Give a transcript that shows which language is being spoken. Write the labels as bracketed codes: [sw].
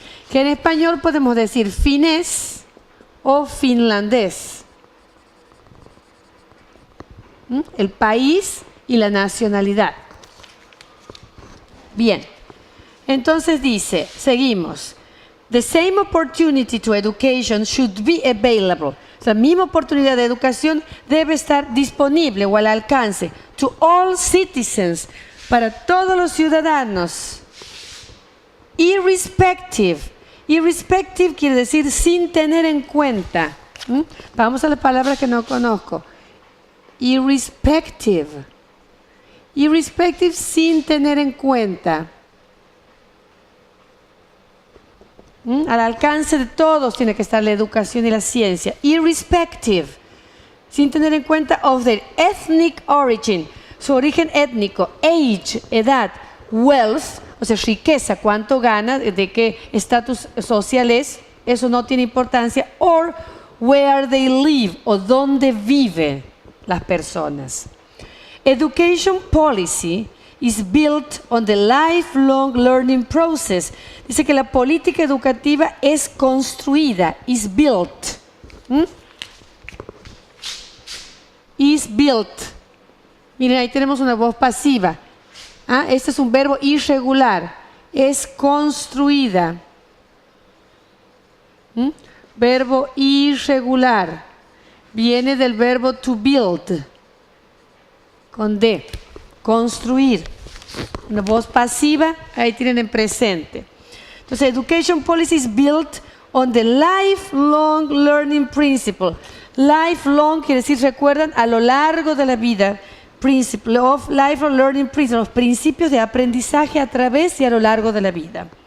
[es] Que en español podemos decir finés o finlandés. El país y la nacionalidad. Bien, entonces dice, seguimos. [en] The same opportunity to education should be available. [es] La misma oportunidad de educación debe estar disponible o al alcance [en] to all citizens, [es] para todos los ciudadanos. Irrespective. Irrespective quiere decir sin tener en cuenta. Vamos a la palabra que no conozco. Irrespective. Irrespective, sin tener en cuenta. Al alcance de todos tiene que estar la educación y la ciencia. Irrespective, sin tener en cuenta [en] of their ethnic origin, [es] su origen étnico, age, edad, wealth, o sea, riqueza, cuánto gana, de qué estatus social es, eso no tiene importancia, [en] or where they live, [es] o dónde viven las personas. [en] Education policy is built on the lifelong learning process. [es] Dice que la política educativa es construida, [en] is built. Is built. [es] Miren, ahí tenemos una voz pasiva. Este es un verbo irregular. Es construida. Verbo irregular. Viene del verbo to build. Con D. Construir. Una voz pasiva, ahí tienen en presente. [en] Entonces, education policy is built on the lifelong learning principle. [es] Lifelong quiere decir, recuerdan, a lo largo de la vida. [en] Principle of lifelong learning principle, [es] los principios de aprendizaje a través y a lo largo de la vida.